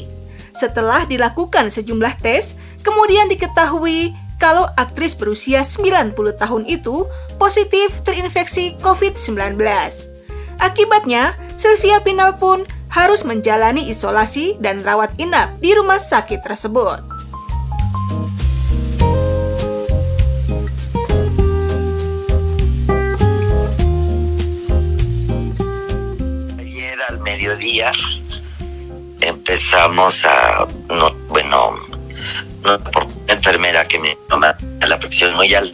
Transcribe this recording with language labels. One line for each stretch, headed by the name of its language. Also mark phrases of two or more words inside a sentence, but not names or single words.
Indonesian: Setelah dilakukan sejumlah tes, kemudian diketahui kalau aktris berusia 90 tahun itu positif terinfeksi COVID-19. Akibatnya, Silvia Pinal pun harus menjalani isolasi dan rawat inap di rumah sakit tersebut.
Spanish: Mediodía empezamos por una enfermera que me toma la presión muy alta.